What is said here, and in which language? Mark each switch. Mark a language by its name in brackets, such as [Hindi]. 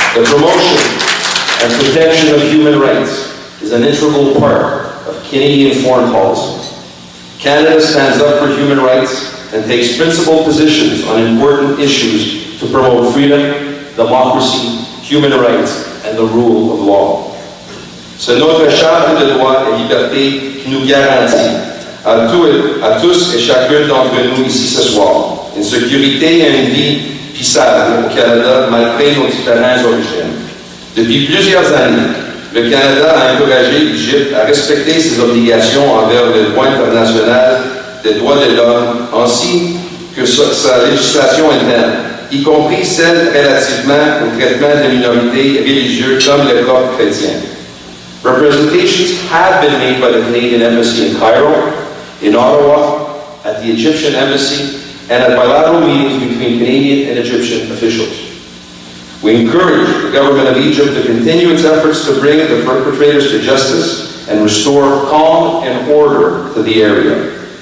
[English] The promotion and protection of human rights is an integral part of Canadian foreign policy. Canada stands up for human rights and takes principled positions on important issues to promote freedom, democracy, human rights, and the rule of law. [French] C'est notre charte de droits et libertés qui nous garantit à tous et chacun d'entre nous ici ce soir une sécurité et une vie paisible au Canada malgré nos différentes origines. Depuis plusieurs années, le Canada a encouragé l'Égypte à respecter ses obligations envers le droit international des droits de l'homme ainsi que sa législation interne, y compris celle relativement au traitement des minorités religieuses comme les Coptes chrétiens. [English] Representations have been made by the Canadian Embassy in Cairo, in Ottawa, at the Egyptian Embassy, and at bilateral meetings between Canadian and Egyptian officials. We encourage the government of Egypt to continue its efforts to bring the perpetrators to justice and restore calm and order to the area.